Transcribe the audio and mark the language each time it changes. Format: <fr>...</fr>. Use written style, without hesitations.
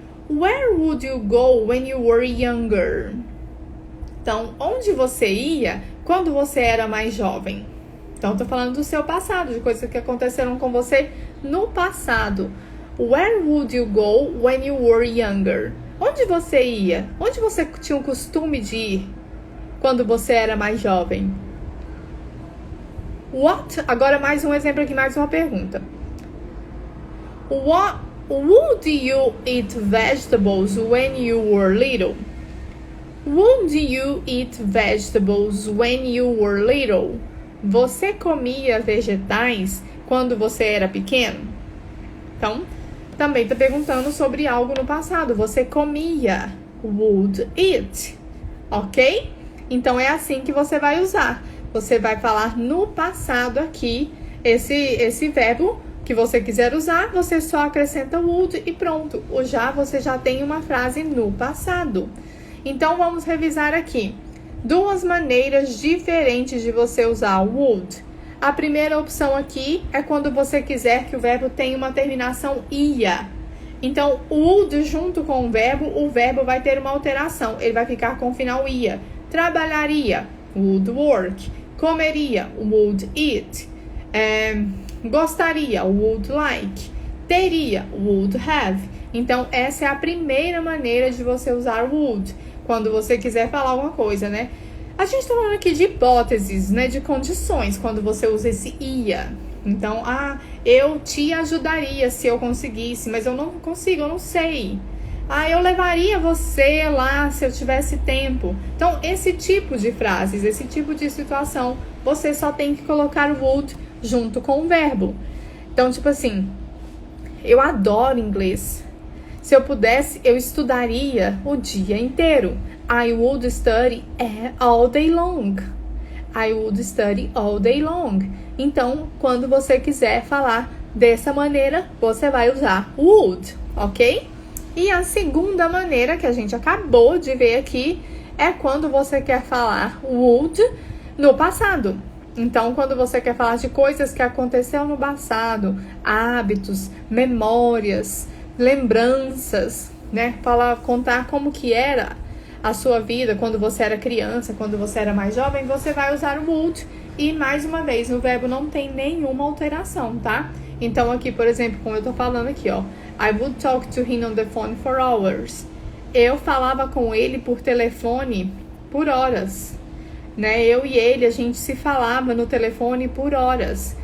<en>Where would you go when you were younger?</en> <pt>Então, onde você ia quando você era mais jovem? Então, estou falando do seu passado, de coisas que aconteceram com você no passado.</pt> <en>Where would you go when you were younger?</en> <pt>Onde você ia? Onde você tinha o costume de ir quando você era mais jovem? What? Agora mais um exemplo aqui, mais uma pergunta.</pt> <en>What would you eat vegetables when you were little? Would you eat vegetables when you were little?</en> <pt>Você comia vegetais quando você era pequeno? Então, também está perguntando sobre algo no passado. Você comia.</pt> <en>Would eat.</en> <pt>Ok? Então, é assim que você vai usar. Você vai falar no passado aqui, esse verbo que você quiser usar, você só acrescenta would e pronto. O já, você já tem uma frase no passado. Então, vamos revisar aqui. Duas maneiras diferentes de você usar would. A primeira opção aqui é quando você quiser que o verbo tenha uma terminação ia. Então, o would junto com o verbo vai ter uma alteração. Ele vai ficar com o final ia. Trabalharia,</pt> <en>would work.</en> <pt>Comeria,</pt> <en>would eat.</en> <pt>Gostaria,</pt> <en>would like.</en> <pt>Teria,</pt> <en>would have.</en> <pt>Então, essa é a primeira maneira de você usar would. Quando você quiser falar alguma coisa, né? A gente tá falando aqui de hipóteses, né? De condições, quando você usa esse ia. Então, eu te ajudaria se eu conseguisse, mas eu não consigo, eu não sei. Eu levaria você lá se eu tivesse tempo. Então, esse tipo de frases, esse tipo de situação, você só tem que colocar o would junto com o verbo. Então, tipo assim, eu adoro inglês. Se eu pudesse, eu estudaria o dia inteiro.</pt> <en>I would study all day long. I would study all day long.</en> <pt>Então, quando você quiser falar dessa maneira, você vai usar would, ok? E a segunda maneira que a gente acabou de ver aqui é quando você quer falar would no passado. Então, quando você quer falar de coisas que aconteceram no passado, hábitos, memórias, lembranças, né? Contar como que era a sua vida quando você era criança, quando você era mais jovem, você vai usar o would. E, mais uma vez, o verbo não tem nenhuma alteração, tá? Então, aqui, por exemplo, como eu tô falando aqui, ó.</pt> <en>I would talk to him on the phone for hours.</en> <pt>Eu falava com ele por telefone por horas, né? Eu e ele, a gente se falava no telefone por horas.</pt>